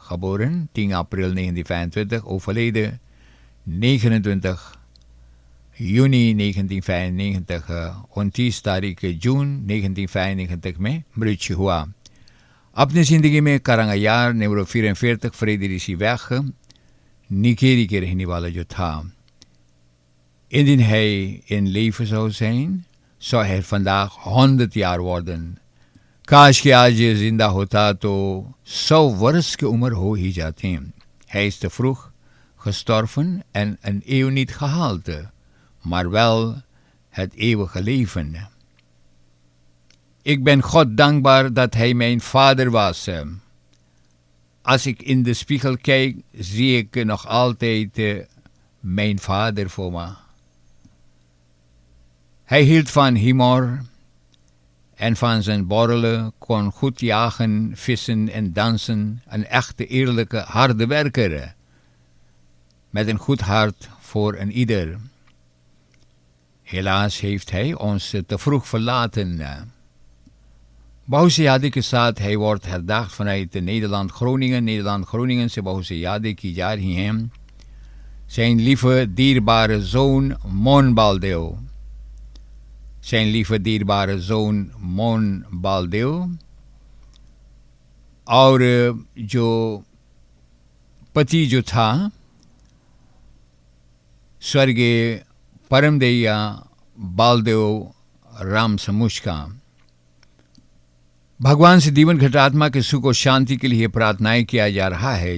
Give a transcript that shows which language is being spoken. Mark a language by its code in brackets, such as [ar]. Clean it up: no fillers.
[nl] Geboren 10 april 1925, overleden 29 juni 1995, [hi] 29 तारीख जून 1995 में मृत्यु हुआ. अपनी ज़िंदगी में करंगायार नंबर 44 Fredericieweg Nikeri के रहने वाला जो था. [nl] Indien hij in leven zou zijn, zou hij vandaag 100 jaar worden. [hi] काश कि आज ये जिंदा होता तो 100 वर्ष की उम्र हो ही जाती. [nl] Hij is te vroeg gestorven en een eeuw niet gehaald, maar wel het eeuwige leven. Ik ben God dankbaar dat hij mijn vader was. Als ik in de spiegel kijk, zie ik nog altijd mijn vader voor me. Hij hield van humor en van zijn borrelen, kon goed jagen, vissen en dansen. Een echte, eerlijke, harde werker. Met een goed hart voor een ieder. Helaas heeft hij ons te vroeg verlaten. Bahusi Yadi [hi] के साथ [nl] hij wordt herdacht vanuit Nederland-Groningen. [hi] Nederland-Groningen से Bahusi Yadi की जा रही हैं. [nl] Zijn lieve, dierbare zoon Mon Baldeo. Zijn lieve, dierbare zoon Mon Baldeo. [hi] और जो पति जो था स्वर्गीय परमदैया बालदेव राम समुच का. भगवान से जीवन घटात्मा के सुख और शांति के लिए प्रार्थनाएं किया जा रहा है.